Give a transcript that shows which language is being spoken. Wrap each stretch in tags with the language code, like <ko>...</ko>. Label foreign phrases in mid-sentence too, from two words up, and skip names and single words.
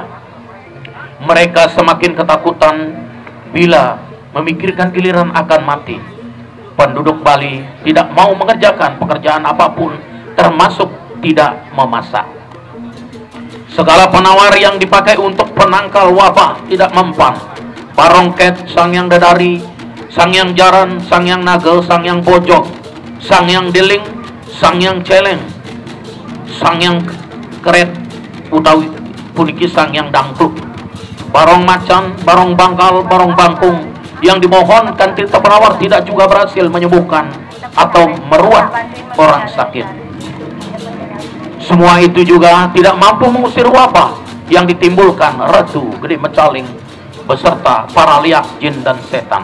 <id>Mereka semakin ketakutan bila memikirkan giliran akan mati. Penduduk Bali tidak mau mengerjakan pekerjaan apapun, termasuk tidak memasak. Segala penawar yang dipakai untuk penangkal wabah tidak mempan. Barongket, Sangyang Dadari, Sangyang Jaran, Sangyang Nagel, Sangyang Bojok, Sangyang Deling, Sangyang Celeng, Sangyang Keret,</id> <ban>utawi puniki</ban> <id>Sangyang Dangdut, Barong Macan, Barong Bangkal, Barong Bangkung. Yang dimohonkan tirta penawar tidak juga berhasil menyembuhkan atau meruat orang sakit. Semua itu juga tidak mampu mengusir wabah yang ditimbulkan Ratu Gede Mencaling beserta para liak, jin, dan setan.</id>